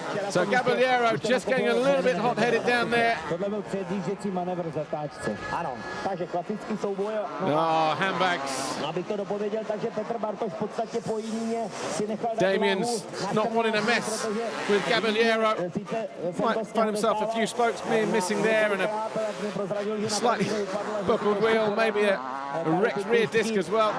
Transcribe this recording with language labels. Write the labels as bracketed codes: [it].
[en] So Caballero just getting a little bit hot-headed down there. [cs] Tohle byl předjížděcí manévr v zatáčce. Ano, takže klasický souboj. [en] Oh, handbags. [cs] Abych to dopověděl, takže Petr Bartoš v podstatě po jině si nechal [en] Damien's not wanting a mess with Caballero. Might find himself a few spokes missing there and a slightly buckled wheel, maybe a wrecked rear disc as well.